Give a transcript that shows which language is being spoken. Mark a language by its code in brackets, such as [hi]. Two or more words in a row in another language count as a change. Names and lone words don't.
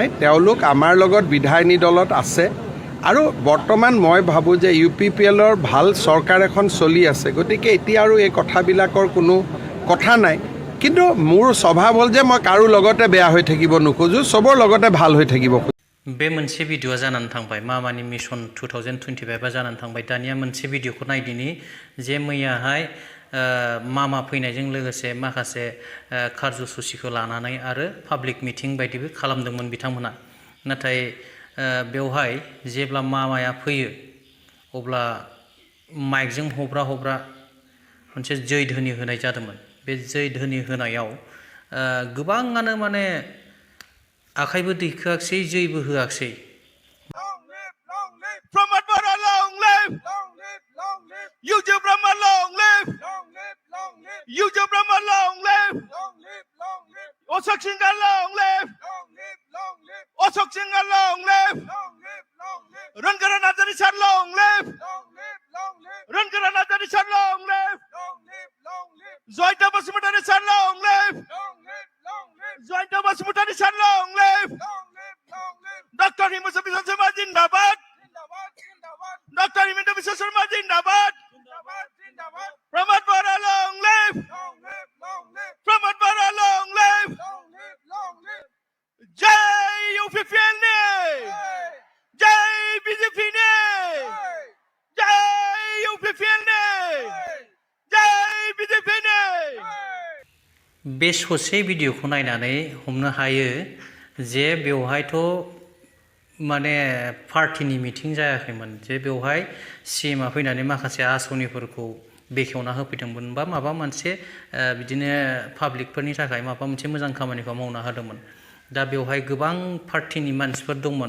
[as] তেওঁলোক আমাৰ লগত বিধায়িনী দলত আছে আৰু বৰ্তমান মই ভাবোঁ যে UPPLৰ ভাল চৰকাৰ এখন চলি আছে। গতিকে এতিয়া আৰু এই কথাবিলাকৰ কোনো কথা নাই। কিন্তু মোৰ স্বভাৱ হ'ল যে মই কাৰো লগতে বেয়া হৈ থাকিব নোখোজোঁ, চবৰ লগতে ভাল হৈ থাকিব। [brx] बे मोनसे भिडिअ'आ जानानै थांबाय। मामानि मिशन 2025 जानानै थांबाय। दानिया मोनसे भिडिअ'खौ नायदिनि जे मैयाहाय मामा फैनायजों लोगोसे माखासे कार्जसुचिखौ लानानै आरो [en] public meeting [brx] बायदिबो खालामदोंमोन बिथांमोना। नाथाय बेवहाय जेब्ला मामाया फैयो अब्ला माइकजों हब्रा मोनसे जै ध्वनि होनाय जादोंमोन। बे जै ध्वनि होनायाव गोबाङानो माने आखाइबो दैखोआखसै, जैबो होआखसै। [en] Promote Boro, long live! Yuju Brahma, long live! Yuju Brahma, long live! Osok Singa, long live! Osok Singa, long live! Rangara Nadari Sar, long live! Rangara Nadari Sar, long live! Zoita Basmutani Sar, long live! Zoita Basmutani Sar, long live! Dr. Himusabi Sansamaj, [hi] जिंदाबाद डॉक्टर हिमंत बिश्व शर्मा जिंदाबाद प्रमोद बरा [en] long live [hi] प्रमोद बरा [en] long live [hi] जय यूपीपीएल ने जय बीजेपी ने जय यूपीपीएल ने जय बीजेपी ने [brx] बे ससे भिडिअखौ नायनानै हमनो हायो जे बेवहायथ' माने पार्टीनि मिटिं जायाखैमोन जे बेवहाय सीएमआ फैनानै माखासे आसनिफोरखौ बेखेवना होफैदोंमोन बा माबा मोनसे बिदिनो पाब्लिकफोरनि थाखाय माबा मोनसे मोजां खामानिखौ मावना होदोंमोन दा बेवहाय गोबां पार्टीनि मानसिफोर दंमोन